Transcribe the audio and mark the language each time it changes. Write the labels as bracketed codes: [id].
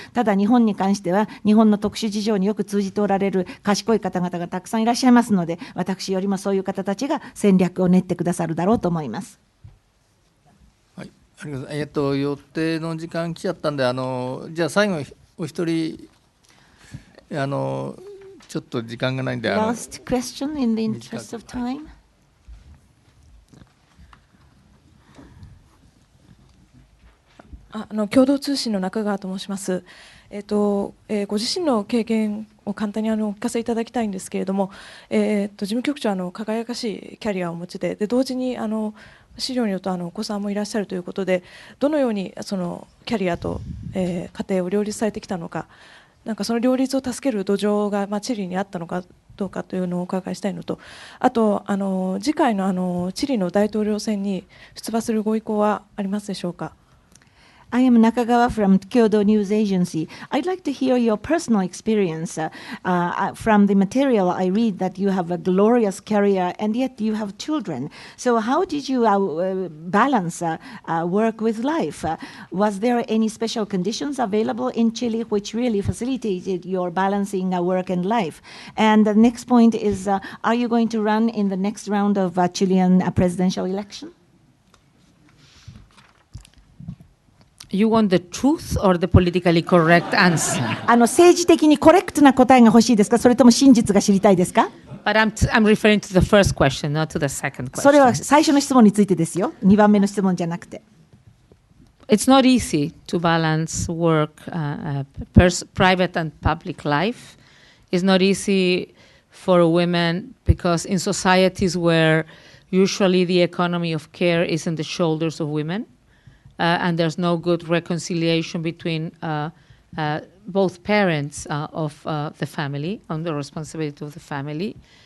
[ja] ただ日本に関しては、日本の特殊事情によく通じておられる賢い方々がたくさんいらっしゃいますので、私よりもそういう方たちが戦略を練ってくださるだろうと思います。はい、ありがとうございます。予定の時間来ちゃったんで、じゃあ最後お一人ちょっと時間がないんで、 [en] Last question in the interest of time. [ja] 共同通信の中川と申します。ご自身の経験を簡単にお聞かせいただきたいんですけれども、事務局長輝かしいキャリアをお持ちで、同時に資料によるとお子さんもいらっしゃるということで、どのようにそのキャリアと、家庭を両立されてきたのか、なんかその両立を助ける土壌が、チリにあったのかどうかというのをお伺いしたいのと、あと次回のチリの大統領選に出馬するご意向はありますでしょうか。 [en] I am Nakagawa from Kyodo News Agency. I'd like to hear your personal experience. From the material, I read that you have a glorious career and yet you have children. So how did you balance work with life? Was there any special conditions available in Chile which really facilitated your balancing work and life? And the next point is, are you going to run in the next round of Chilean presidential election? You want the truth or the politically correct answer? [ja] 政治的にコレクトな答えが欲しいですか、それとも真実が知りたいですか。 [en] But I'm referring to the first question, not to the second question. [ja] それは最初の質問についてですよ。2番目の質問じゃなくて。 [en] It's not easy to balance work, private and public life. It's not easy for women because in societies where usually the economy of care is in the shoulders of women, and there's no good reconciliation between both parents of the family on the responsibility of the family.